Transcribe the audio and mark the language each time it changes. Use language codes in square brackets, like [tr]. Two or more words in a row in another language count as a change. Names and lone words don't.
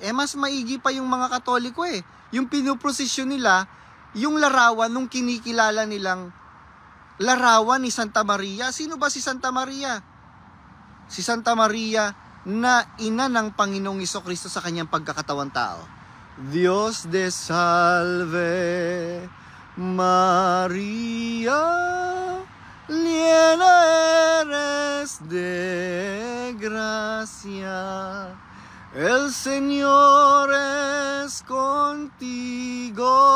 [tl] Mas maigi pa yung mga Katoliko Yung pinoprosesyon nila, yung larawan nung kinikilala nilang larawan ni Santa Maria. Sino ba si Santa Maria? Si Santa Maria na ina ng Panginoong Jesucristo sa kanyang pagkakatawang tao. [es] Dios te salve, Maria, llena eres de gracia, el Señor es contigo,